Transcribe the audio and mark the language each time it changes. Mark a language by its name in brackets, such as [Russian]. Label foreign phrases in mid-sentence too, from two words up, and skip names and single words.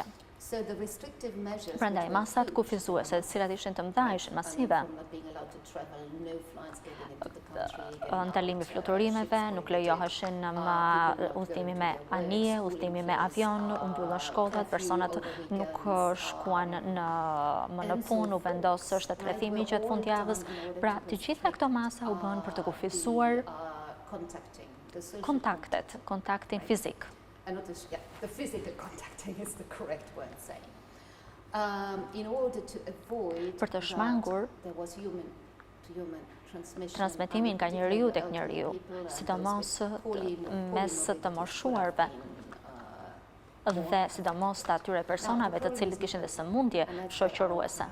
[Albanian] Prandaj, masat kufizuese, të cilat ishin të mëdha, ishin masive, ndalimi fluturimeve, nuk lejoheshin më udhëtimi me anije, udhëtimi me avion, u mbyllën shkollat, personat nuk shkuan më në punë, u vendos shtatrethimi gjatë fundjavës. Pra, të gjitha këto masa u bën për të kufizuar kontaktin fizik. [English] The physical contacting is the correct word saying. [Albanian] Për të shmangur transmetimin nga njeriu tek njeriu, sidomos mes të moshuarve dhe sidomos të atyre personave të cilët kishin dhe sëmundje shoqëruese.